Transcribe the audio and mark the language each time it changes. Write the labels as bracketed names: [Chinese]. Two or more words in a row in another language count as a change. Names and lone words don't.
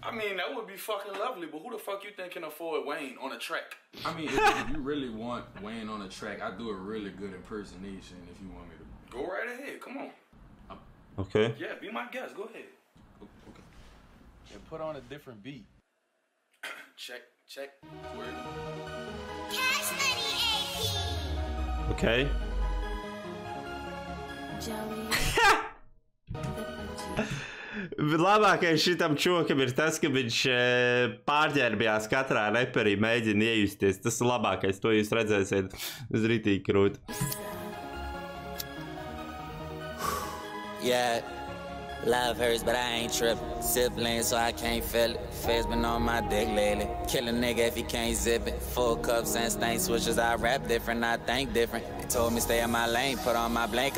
[English] I mean, that would be fucking lovely, but who the fuck you think can afford Wayne on a track? I mean, if you really want Wayne on a track, I do a really good impersonation if you want me to. Go right ahead, come on. Okay. Yeah, be my guest, go ahead. Okay. And put on a different beat. Check. Okay. [Latvian] Labākais šitam čokam ir tas, ka viņš pārģērbjās katrā reperī, mēģina iejusties. Tas ir labākais, to jūs redzēsiet uz ritīgi krūti. [English] Yeah, love hurts, but I ain't trippin'. Sibling, so I can't feel it. Face been on my dick lately. Kill a nigga if he can't zip it. Full cups and stain switches. I rap different, I think different. They told me stay in my lane, put on my blanket.